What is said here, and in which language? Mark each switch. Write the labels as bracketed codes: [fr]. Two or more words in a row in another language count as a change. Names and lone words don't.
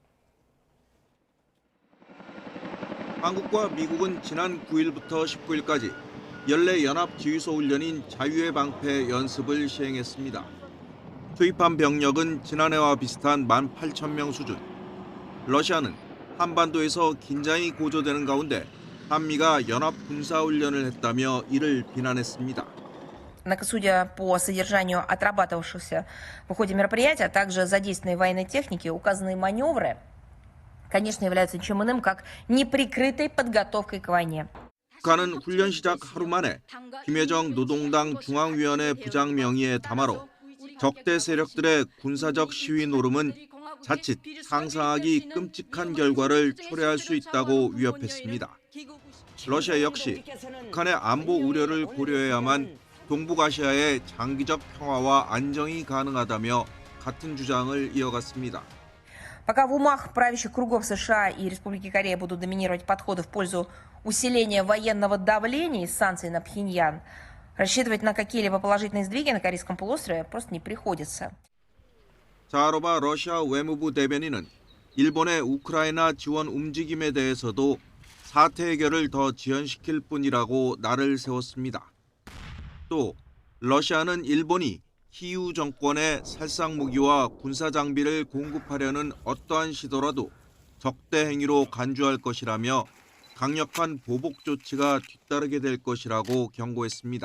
[ko] 한국과 미국은 지난 9일부터 19일까지 연례 연합 지휘소 훈련인 자유의 방패 연습을 시행했습니다. 투입한 병력은 지난해와 비슷한 18,000명 수준. 러시아는 한반도에서 긴장이 고조되는 가운데 한미가 연합 군사 훈련을 했다며 이를 비난했습니다. [ru] Судя по содержанию отрабатывавшихся в ходе мероприятия, а также задействованной военной техники, указанные маневры, конечно, являются ничем иным, как неприкрытой подготовкой к войне. [ko] 북한은 훈련 시작 하루 만에 김여정 노동당 중앙위원회 부장 명의의 담화로 적대 세력들의 군사적 시위 노름은 자칫 상상하기 끔찍한 결과를 초래할 수 있다고 위협했습니다. 러시아 역시 북한의 안보 우려를 고려해야만 동북아시아의 장기적 평화와 안정이 가능하다며 같은 주장을 이어갔습니다. [ru] Пока в умах правящих кругов США и Республики Корея будут доминировать подходы в пользу усиления военного давления и санкций на Пхеньян, рассчитывать на какие-либо положительные сдвиги на Корейском полуострове просто не приходится. [ko] 자하로바 러시아 외무부 대변인은 일본의 우크라이나 지원 움직임에 대해서도 사태 해결을 더 지연시킬 뿐이라고 날을 세웠습니다. 또 러시아는 일본이 키이우 정권에 살상 무기와 군사 장비를 공급하려는 어떠한 시도라도 적대 행위로 간주할 것이라며 강력한 보복 조치가 뒤따르게 될 것이라고 경고했습니다.